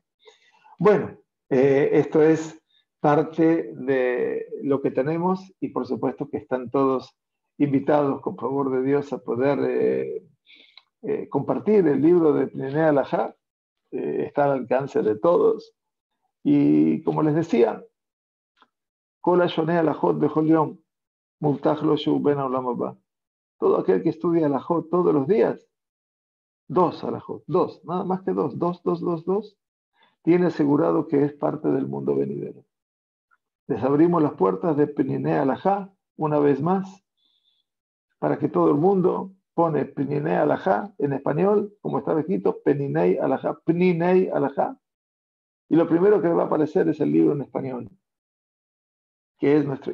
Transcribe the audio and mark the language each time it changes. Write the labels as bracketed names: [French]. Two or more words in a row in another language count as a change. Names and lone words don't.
[Spanish] Bueno, esto es parte de lo que tenemos y por supuesto que están todos invitados, con favor de Dios, a poder compartir el libro de Pninei Halajá. Está al alcance de todos. Y como les decía, [Hebrew] כל השונה הלכות בכל יום, מובטח לו שהוא בן העולם הבא. [Spanish] Todo aquel que estudia Halajot todos los días, 2 Halajot, 2, nada más que 2, 2, 2, 2, 2, tiene asegurado que es parte del mundo venidero. Les abrimos las puertas de Pninei Halajá una vez más para que todo el mundo pone Pninei Halajá en español, como está escrito, Pninei Halajá, y lo primero que va a aparecer es el libro en español, que es nuestro.